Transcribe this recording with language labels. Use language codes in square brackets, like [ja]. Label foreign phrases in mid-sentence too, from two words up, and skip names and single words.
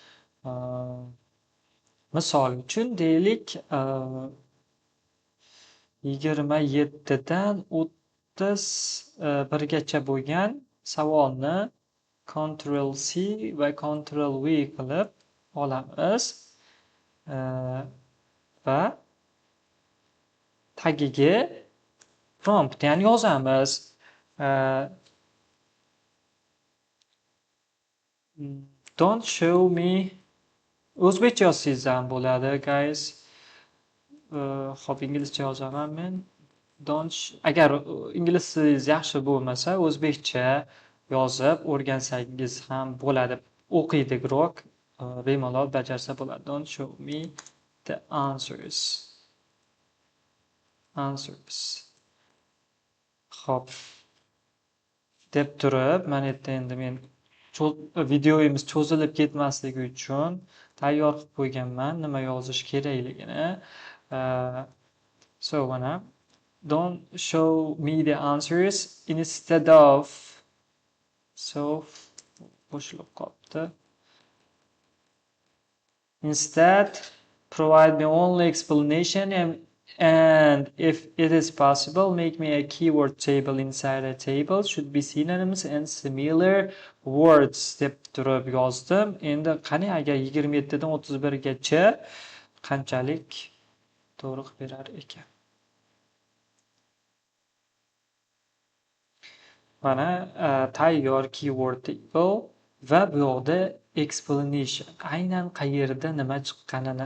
[uz] Misol uchun deylik 27 dan 31gacha bo'lgan savolni Ctrl C va Ctrl V qilib olamiz va tagiga prompt, ya'ni yozamiz. [en] Don't show me, [uz] o'zbekcha yozsangiz ham bo'ladi, guys. Xo'p, inglizcha yozaman men. Agar ingliz tilingiz yaxshi bo'lmasa, o'zbekcha yozib o'rgansangiz ham bo'ladi. O'qiydi Grok, bemalol bajarsa bo'ladi. [en] Don't show me the answers. [uz] Xo'p, deb turib, mana endi men videomiz cho'zilib ketmasligi uchun tayyor qilib qo'yganman nima yozish kerakligini. [en] So mana don't show me the answers instead of, so [uz] bo'shliq qolibdi. [en] Instead provide me only explanation and if it is possible make me a keyword table inside a table should be synonyms and similar words [uz] deb turib yozdim. Endi qani agar 27 dan 31 gacha qanchalik to'g'ri qilib berar ekan. Mana tayyor [en] keyword table [uz] va bu yoqda explanation, aynan qayerda nima chiqqanini.